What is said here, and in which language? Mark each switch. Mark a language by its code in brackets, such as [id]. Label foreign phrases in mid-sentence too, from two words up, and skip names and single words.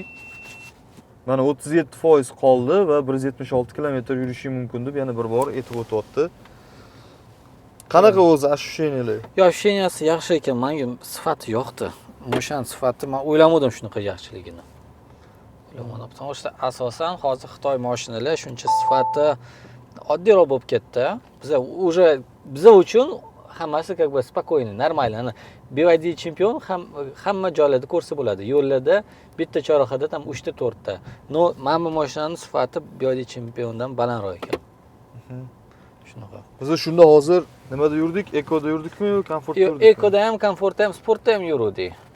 [uz] Mana 37% qoldi va 176 kilometr yurishim mumkin deb yana bir bor aytib o'tyapti. Qanaqa o'zi ощущениялар? Yo, sheniyasi yaxshi ekan, menga sifati yoqdi. Mashina sifati men o'ylamadim shunaqa yaxshiligini. O'ylamadim. [ru] Потому что [uz] asosan hozir Xitoy mashinalar shuncha sifati oddiyroq bo'lib ketdi. Biza uchun hammasi [ru] как бы спокойно, нормально. [uz] Ana BYD chempion hamma joylarda ko'rsa bo'ladi. Yo'llarda bitta chorrahada ham 3 ta 4 ta. No, mana bu mashinaning sifati BYD chempiondan balandroq ekan. Shunaqa. Biz shunda hozir nimada yurdik? Ekoda yurdikmi, komfortda Yo'q, yurdikmi? ekoda ham, komfortda ham, sportda ham yurdik.